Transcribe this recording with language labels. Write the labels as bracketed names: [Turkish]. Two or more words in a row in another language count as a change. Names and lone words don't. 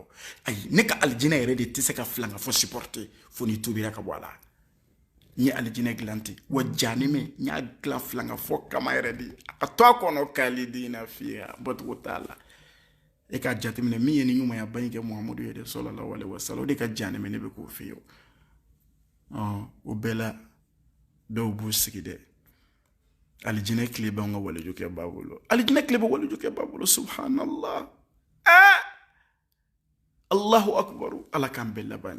[Bambara] Ayi, ne ka alijinɛ yɛrɛ de tɛ se ka filangafɔ supporter fo n'i tobira ka bɔ a la. N ye alijinɛ dilan ten, wa jahanɛmɛ n y'a dilan filangafɔ kama yɛrɛ de, a to a kɔnɔ [Arabic] خالدين فيها, [Bambara] bɔcogo t'a la. E k'a jateminɛ min ye ni ɲumanyaba in kɛ Muhamadu ye dɛ [Arabic] صلى الله عليه وسلم, [Bambara] o de ka jahanɛmɛ ne bɛ k'o f'i ye. O bɛɛ la dɔw b'u sigi dɛ, alijinɛ tile b'anw ka waliju b'a bolo, alijinɛ tile bɛ waliju b'a bolo, subhanallah. [Arabic] الله أكبر, [Bambara] Ala k'an bɛɛ laban.